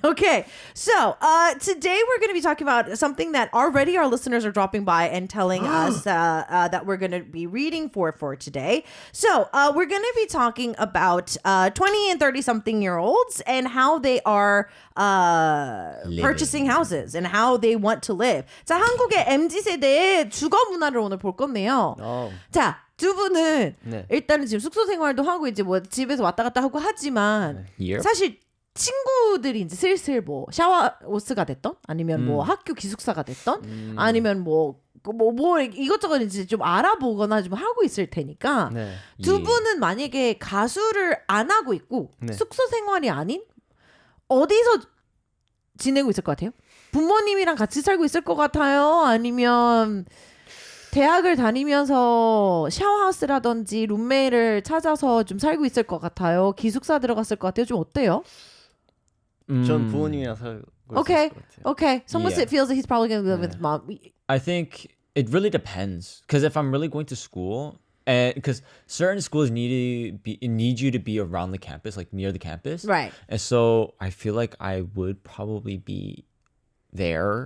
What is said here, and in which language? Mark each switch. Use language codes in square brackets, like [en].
[en] Okay, so today we're going to be talking about something that already our listeners are dropping by and telling us that we're going to be reading for today. So we're going to be talking about 20 and 30-something-year-olds and how they are purchasing houses and how they want to live. [ko] 자, 한국의 MZ세대의 주거 문화를 오늘 볼 건데요. 자, 두 분은 네. 일단은 지금 숙소 생활도 하고 이제 뭐 집에서 왔다 갔다 하고 하지만 [en] Yep. [ko] 사실 친구들이 이제 슬슬 뭐 샤워 오스가 됐던 아니면 뭐 학교 기숙사가 됐던 아니면 뭐 이것저것 이제 좀 알아보거나 좀 하고 있을 테니까 네. 두 분은 만약에 가수를 안 하고 있고 네. 숙소 생활이 아닌 어디서 지내고 있을 것 같아요? 부모님이랑 같이 살고 있을 것 같아요? 아니면 대학을 다니면서 샤워하우스라든지 룸메이를 찾아서 좀 살고 있을 것 같아요? 기숙사 들어갔을 것 같아요? 좀 어때요? 전 부모님이랑 살고 [en] Okay, [ko] 있을 것 같아요. [en] okay. Someone Yeah. feels that he's probably going to live with his mom. I think it really depends. Because if I'm really going to school, and because certain schools need you to be around the campus, like near the campus, Right. And so I feel like I would probably be there